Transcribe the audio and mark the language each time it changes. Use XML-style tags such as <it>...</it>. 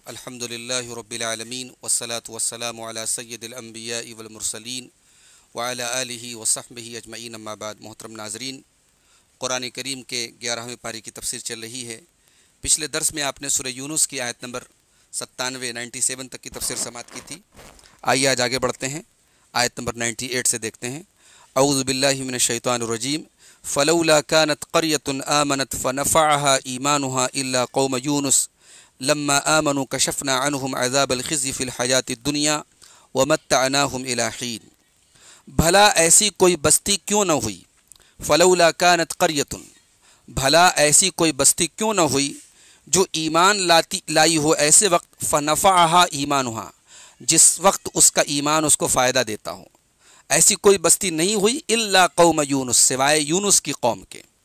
<ar>الحمد للہ رب العالمین والصلاة والسلام علی سید الانبیاء والمرسلین وعلی آلہ وصحبہ اجمعین، اما بعد.</ar> <ur>محترم ناظرین، قرآن کریم کے 11ویں پارے کی تفسیر چل رہی ہے. پچھلے درس میں آپ نے سورہ یونس کی آیت نمبر 97 تک کی تفسیر سماعت کی تھی. آئیے آج آگے بڑھتے ہیں، آیت نمبر 98 سے دیکھتے ہیں.</ur> <ar>اعوذ باللہ من الشیطان الرجیم فلولا كانت قرية آمنت فنفعها إيمانها إلا قوم يونس لما آمنوا كشفنا عنهم عذاب الخزي في الحياة الدنيا ومتعناهم إلى حين.</ar> <ur>بھلا ایسی کوئی بستی کیوں نہ ہوئی،</ur> <ar>فلولا كانت قرية،</ar> <ur>بھلا ایسی کوئی بستی کیوں نہ ہوئی جو ایمان لائی ہو ایسے وقت،</ur> <ar>فنفعها ایمانها،</ar> <ur>جس وقت اس کا ایمان اس کو فائدہ دیتا ہو. ایسی کوئی بستی نہیں ہوئی</ur> <ar>الا قوم یونس،</ar> <ur>سوائے یونس کی قوم کے.</ur>